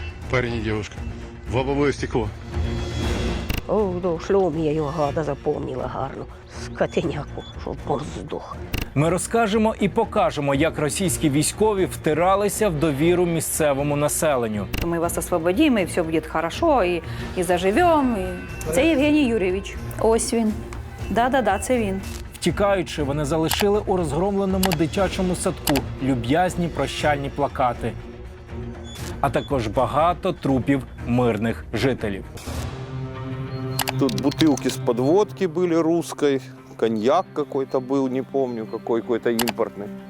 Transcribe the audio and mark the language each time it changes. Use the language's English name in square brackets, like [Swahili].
[Russian] Парень и девушка. В лобовое стекло. [Ukrainian] О, до шльомі я його гада запомнила гарно. Скотиняку, щоб он здох. Ми розкажемо і покажемо, як російські військові втиралися в довіру місцевому населенню. [Russian] Мы вас освободим, и все будет хорошо, и заживем. [Ukrainian] Це Євгеній Юрійович. Ось він. Да, це він. Втікаючи, вони залишили у розгромленому дитячому садку люб'язні прощальні плакати, а також багато трупів мирних жителів. [Russian] Тут бутылки с-под водки были русской, коньяк какой-то был, не помню, какой-то импортный.